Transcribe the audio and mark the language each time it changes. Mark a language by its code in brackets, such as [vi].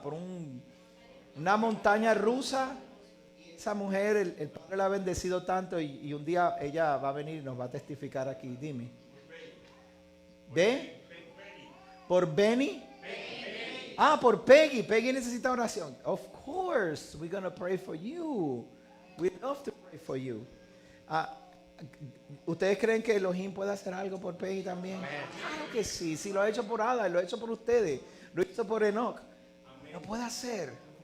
[es] Por una montaña rusa. Esa mujer, el Padre la ha bendecido tanto y un día ella va a venir y nos va a testificar aquí. Dime. ¿Ve? ¿Por Benny? Por Peggy. Peggy necesita oración. [en] Of course, we're going to pray for you. We love to pray for you. [es] ¿Ustedes creen que Elohim puede hacer algo por Peggy también? Claro que sí. Si lo ha hecho por Ada, lo ha hecho por ustedes. Lo hizo por Enoch. Lo puede hacer.